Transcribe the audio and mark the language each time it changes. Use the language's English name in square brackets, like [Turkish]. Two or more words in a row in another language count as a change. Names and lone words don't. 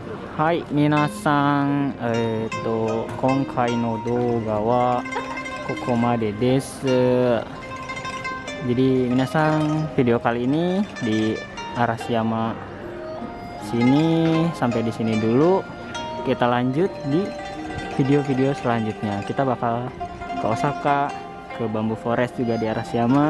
[Japanese] はい皆さん今回の動画はここまでです。 [Indonesian] Jadi minasang, video kali ini di Arashiyama sini sampai di sini dulu. Kita lanjut di video-video selanjutnya. Kita bakal ke Osaka, ke Bamboo Forest juga di Arashiyama.